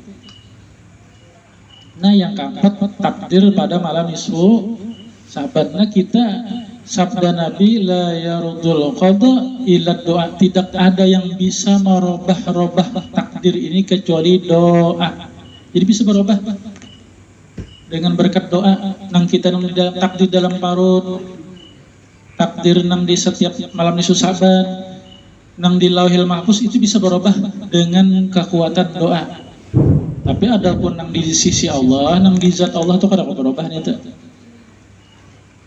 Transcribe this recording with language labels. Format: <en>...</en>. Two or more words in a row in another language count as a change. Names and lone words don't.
<bjn>Nah yang keempat takdir pada malam nisfu Sa'ban. Nah kita sabda Nabi</bjn> <ar>لا يرد القضاء إلا الدعاء,</ar> <bjn>tidak ada yang bisa merubah takdir ini kecuali doa. Jadi bisa berubah dengan berkat doa. Nang kita nang takdir dalam parut, takdir nang di setiap malam nisfu Sa'ban, nang di Lauhil Mahfuz itu bisa berubah dengan kekuatan doa. Tapi adapun nang di sisi Allah, nang di zat Allah itu kada berubah itu.</bjn>